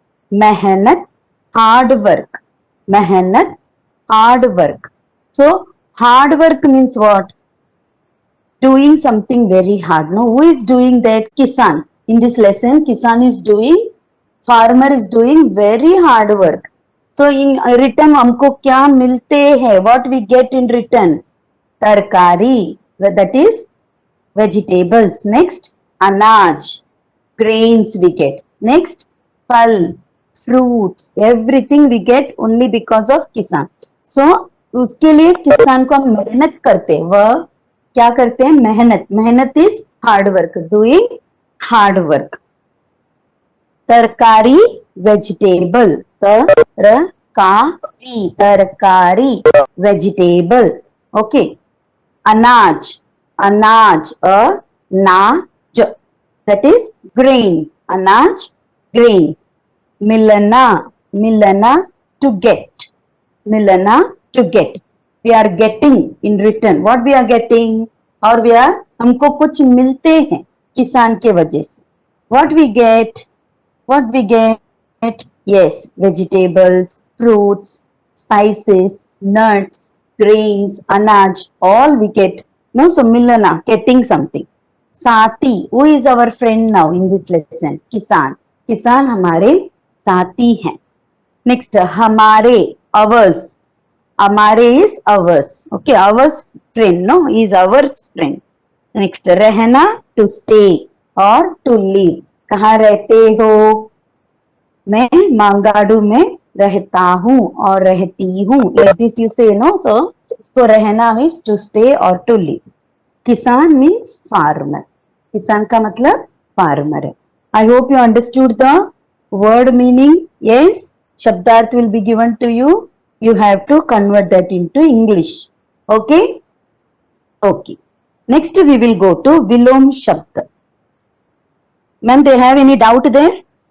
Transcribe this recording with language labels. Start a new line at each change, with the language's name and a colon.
English: Mehnat, hard work. Mehnat, hard work. So hard work means what? Doing something very hard. No, who is doing that? Kisan. In this lesson, Kisan is doing, farmer is doing very hard work. So in return,
Hindi: हमको क्या मिलते हैं?
English: What we get in return? Tarkari. That is vegetables. Next, anaj. Grains we get. Next, phal. Fruits. Everything we get only because of kisan.
Hindi: So उसके लिए किसान को हम मेहनत करते हैं. वह क्या करते हैं? मेहनत.
English: मेहनत is hard work. Doing hard work.
Hindi: तरकारी, vegetable. तरकारी. तरकारी, vegetable.
English: Okay. Anaj. Anaj. Anaj. That is grain. Anaj, grain. Milana. Milana, to get. Milana, to get. We are getting in return. What we are getting?
Hindi: और
English: we are,
Hindi: हमको कुछ मिलते हैं किसान के वजह से.
English: What we get? What we get? Yes, vegetables, fruits, spices, nuts, grains, anaj, all we get. No, so milana, getting something. साथी, who is our friend now in this lesson?
Hindi: किसान, किसान हमारे साथी हैं.
English: Next, हमारे, ours, हमारे is ours, okay, ours friend, no, is our friend. Next, रहना, to stay or to live.
Hindi: कहाँ रहते हो? मैं मांगाडू में रहता हूँ और रहती हूँ.
English: Like this you say, no? So, इसको रहना means to stay or to live. किसान means farmer.
Hindi: किसान का मतलब farmer है.
English: I hope you understood the word meaning. Yes, शब्दार्थ will be given to you. You have to convert that into English. Okay? Okay. Next we will go to Vilom Shabd. Ma'am, they have any doubt there?